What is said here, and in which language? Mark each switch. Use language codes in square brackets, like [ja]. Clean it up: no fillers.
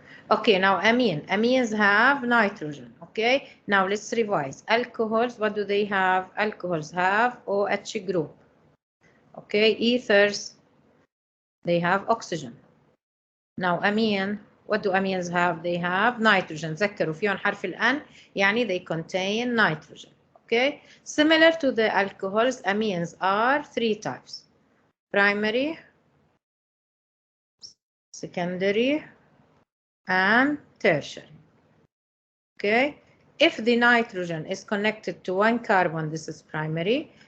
[en] Okay, now amines have nitrogen. Okay, now let's revise. Alcohols, what do they have? Alcohols have OH group. Okay, ethers, they have oxygen. Now amine, what do amines have? They have nitrogen. [ar] ذكروا فيهم حرف الN يعني [en] they contain nitrogen. Okay, similar to the alcohols, amines are 3 types: primary, secondary, and tertiary. Okay, if the nitrogen is connected to 1 carbon, this is primary.